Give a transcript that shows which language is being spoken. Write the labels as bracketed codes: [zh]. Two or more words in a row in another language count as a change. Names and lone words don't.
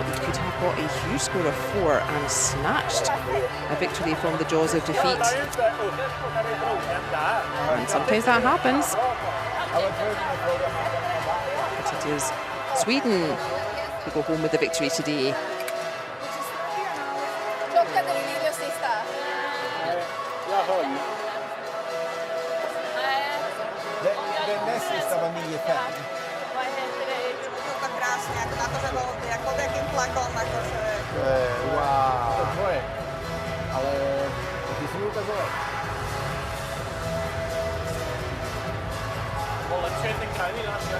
[en] They could have got a huge score of 4 and snatched a victory from the jaws of defeat. And sometimes that happens. But it is Sweden who go home with the victory today. [sv] Den näst sista var 9-5. [cs] Krásně, jako na to, že byl jako [sk] takým tlakom, [cs] jakože... [sk] Wow. To tvoje. Ale ty si mi ukazoval. [cs] Bylo lepší ten krajný náš, jak?